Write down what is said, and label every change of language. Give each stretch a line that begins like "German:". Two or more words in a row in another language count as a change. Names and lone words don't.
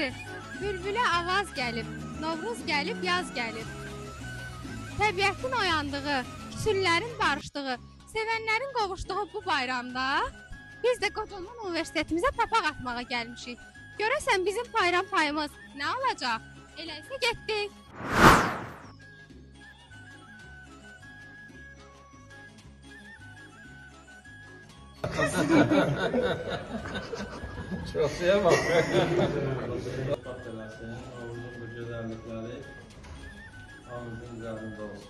Azerbaijani: Bülbülə avaz gəlib. Novruz gəlib, yaz gəlib. Təbiətin oyandığı, küsüllərin barışdığı, sevənlərin qovuşduğu bu bayramda biz də Qocaman Universitetimizə papaq atmağa gəlmişik. Görəsən bizim bayram payımız nə olacaq? Elə isə getdik.
Turkish: Çok şeye bak. Novruzun bu güzellikleri hamımızın üzerinde olsun.